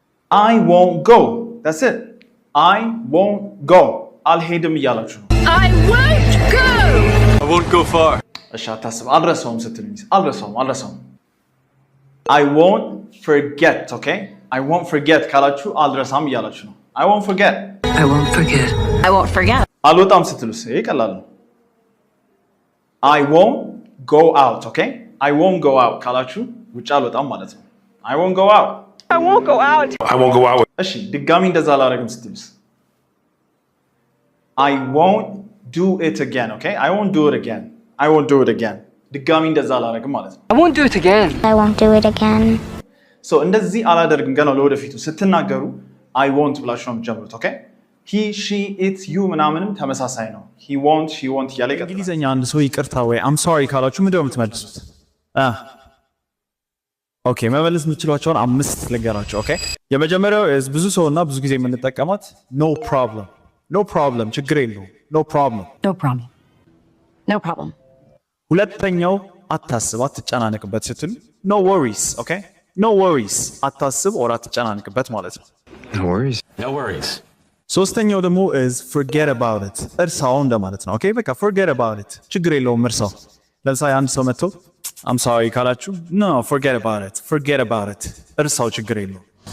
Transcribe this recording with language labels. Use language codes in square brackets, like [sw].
[en] I won't go. That's it. I won't go. [am] አልሄድም እያላችሁ ነው። [en] I won't go. I won't go far. [am] እሺ አታስብ። አልረሳውም ስትሉኝ አልረሳውም። [en] I won't forget, okay? I won't forget [am] ካላችሁ አልረሳም እያላችሁ ነው። [en] I won't forget. I won't forget. I won't forget. [am] አልወጣም ስትሉስ ይሄ ቀላል ነው። [en] I won't go out, okay? I won't go out [am] ካላችሁ ውጭ አልወጣም ማለት ነው። [en] I won't go out. I won't go out. I won't go out. [am] እሺ ድጋሚ እንደዛ አላደርግም ስትሉስ [en] I won't do it again, okay? I won't do it again. I won't do it again. [am] ድጋሚ እንደዛ አላደርግም ማለት ነው። [en] I won't do it again. I won't do it again. [am] So እንደዚህ አላደርግም ገና ለወደፊቱ ስትናገሩ I won't ብላችሁ ነው የምትጀምሩት, okay? He, she, it, you ምናምንም ተመሳሳይ ነው። [en] He won't, she won't [am] እያለ ይቀጥላል። እንግሊዘኛ አንድ ሰው ይቅርታ ወይ [en] I'm sorry [am] ካላችሁ ምንድን ነው የምትመልሱት? ኦኬ መመለስ የምትችሏቸውን 5 ልንገራችሁ፣ ኦኬ? የመጀመሪያው ብዙ ሰውና ብዙ ጊዜ የምንጠቀማት [en] no problem. No problem [am] ችግር የለውም። [en] No problem. No problem. No problem. [am] ሁለተኛው አታስብ አትጨናነቅበት ስትሉ [en] no worries, okay? No worries [am] አታስብ or አትጨናነቅበት ማለት ነው። [en] No worries. No worries. [am] ሶስተኛው ደግሞ [en] forget about it [am] እርሳው እንደማለት ነው። ኦኬ በቃ forget about it ችግር የለውም እርሳው። ለምሳሌ አንድ ሰው መጥቶ [en] I'm sorry [am] ካላችሁ [en] no forget about it [am] እርሳው ችግር የለውም።